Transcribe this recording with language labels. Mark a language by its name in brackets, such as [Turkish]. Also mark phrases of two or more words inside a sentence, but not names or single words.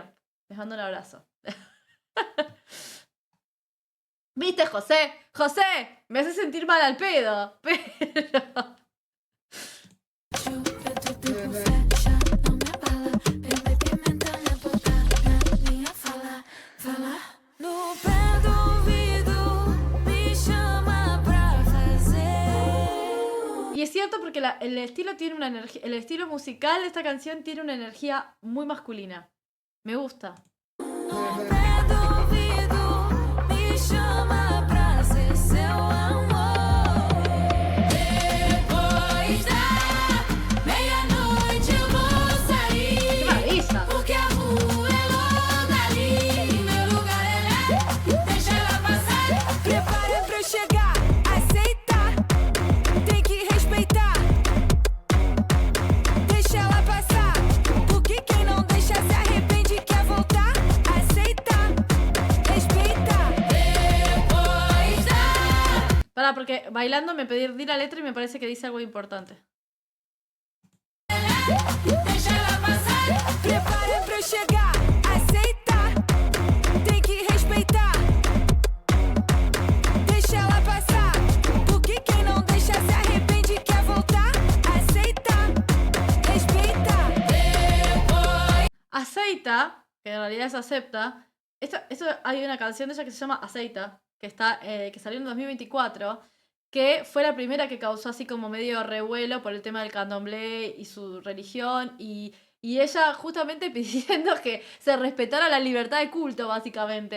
[Spanish] Les mando un abrazo. ¿Viste, José? ¡José! Me hace sentir mal al pedo. Pero... [Portuguese] No pé do ouvido me chama pra fazer. [Spanish] Y es cierto porque el estilo tiene una energía. El estilo musical de esta canción tiene una energía muy masculina. Me gusta. [Portuguese] No pé do ouvido me chama pra ser seu amor. Depois da meia-noite eu vou sair. [Spanish] ¡Qué maravilla! [Portuguese] Porque a rua é longa ali. Meu lugar é lá. Deixa ela passar. Prepara pra eu chegar, aceitar. Tem que respeitar. Deixa ela passar. Porque quem não deixa se arrepende e quer voltar. Aceitar, respeitar. Depois da [Spanish] Pará, porque bailando me pedí la letra y me parece que dice algo importante. [Portuguese] deixa ela passar. Prepara pra eu chegar, aceitar. Tem que respeitar. Deixa ela passar. Porque quem não deixa se arrepende e quer voltar. Aceitar, respeitar. Aceita, [Spanish] que en realidad es acepta. Esto hay una canción de ella que se llama Aceita, que salió en 2024, que fue la primera que causó así como medio revuelo por el tema del candomblé y su religión, y ella justamente pidiendo que se respetara la libertad de culto, básicamente.